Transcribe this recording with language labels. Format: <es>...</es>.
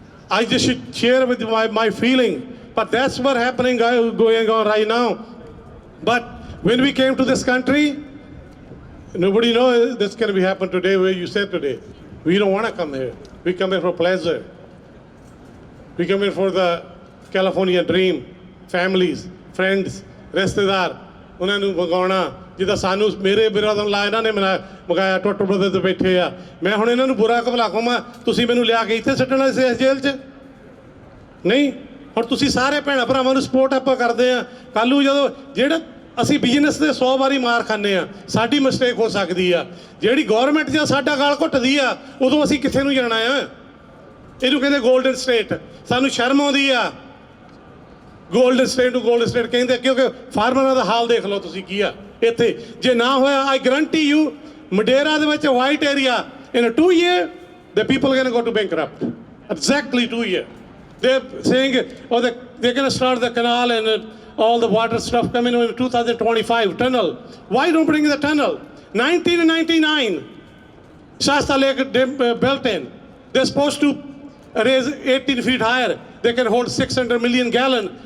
<en>I just should share with my feeling. But that's what happening going on right now. But when we came to this country, nobody knows this can be happen today where you said today. We don't want to come here. We come here for pleasure. We come here for the California dream. Families, friends,</en> <pa>ਰਿਸ਼ਤੇਦਾਰ, ਉਹਨਾਂ ਨੂੰ ਮੰਗਾਉਣਾ ਜਿੱਦਾਂ ਸਾਨੂੰ ਮੇਰੇ ਬਿਰਾਦਰਾਂ ਲਾ ਇਹਨਾਂ ਨੇ ਮੰਗਾਇਆ ਟੁੱਟ ਬਰਦਰ ਤੇ ਬੈਠੇ ਆ। ਮੈਂ ਹੁਣ ਇਹਨਾਂ ਨੂੰ ਬੁਰਾ ਭਲਾ ਕਹਾਂ, ਤੁਸੀਂ ਮੈਨੂੰ ਲਿਆ ਕੇ ਇੱਥੇ ਸੁੱਟਣਾ ਸੀ ਇਸ ਜੇਲ੍ਹ 'ਚ? ਨਹੀਂ। ਹੁਣ ਤੁਸੀਂ ਸਾਰੇ ਭੈਣਾਂ ਭਰਾਵਾਂ ਨੂੰ ਸਪੋਰਟ ਆਪਾਂ ਕਰਦੇ ਆ। ਕੱਲ੍ਹ ਨੂੰ ਜਦੋਂ ਜਿਹੜਾ ਅਸੀਂ ਬਿਜ਼ਨਸ ਦੇ 100 ਵਾਰੀ ਮਾਰ ਖਾਂਦੇ ਆ, ਸਾਡੀ ਮਿਸਟੇਕ ਹੋ ਸਕਦੀ ਆ। ਜਿਹੜੀ ਗੌਰਮੈਂਟ ਜਾਂ ਸਾਡਾ ਗਾਲ ਘੁੱਟਦੀ ਆ, ਉਦੋਂ ਅਸੀਂ ਕਿੱਥੇ ਨੂੰ ਜਾਣਾ ਆ? ਇਹਨੂੰ ਕਹਿੰਦੇ ਗੋਲਡਨ ਸਟੇਟ। ਸਾਨੂੰ ਸ਼ਰਮ ਆਉਂਦੀ ਆ ਗੋਲਡਨ ਸਟੇਟ ਨੂੰ ਗੋਲਡਨ ਸਟੇਟ ਕਹਿੰਦੇ, ਕਿਉਂਕਿ ਫਾਰਮਰਾਂ ਦਾ ਹਾਲ ਦੇਖ ਲਓ ਤੁਸੀਂ ਕੀ ਆ ਇੱਥੇ। ਜੇ ਨਾ ਹੋਇਆ,</pa> <en>I guarantee you Madera</en> <pa>ਦੇ ਵਿੱਚ</pa> <en>White area in 2 years the people are going to go to bankrupt. Exactly 2 years. They're saying, oh, they're going to start the canal and all the water stuff coming in 2025 tunnel. Why don't bring the tunnel? 1999, Shasta Lake built in. They're supposed to raise 18 feet higher. They can hold 600 million gallon.</en>